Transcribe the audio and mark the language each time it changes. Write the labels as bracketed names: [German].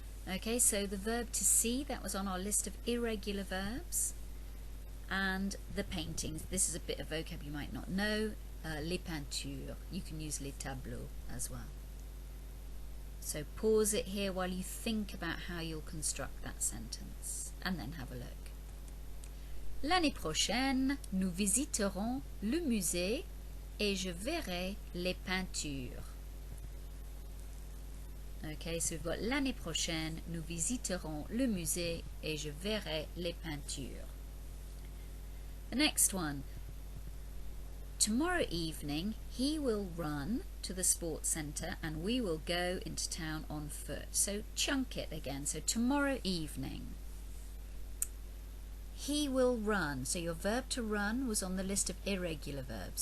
[English] Okay, so the verb to see, that was on our list of irregular verbs. And the paintings, this is a bit of vocab you might not know. Les peintures, you can use les tableaux as well. So pause it here while you think about how you'll construct that sentence, and then have a look. [French] L'année prochaine, nous visiterons le musée et je verrai les peintures. [English] Okay, so we've got [French] l'année prochaine, nous visiterons le musée et je verrai les peintures. [English] The next one. Tomorrow evening, he will run to the sports centre and we will go into town on foot. So chunk it again. So tomorrow evening. He will run. So your verb to run was on the list of irregular verbs.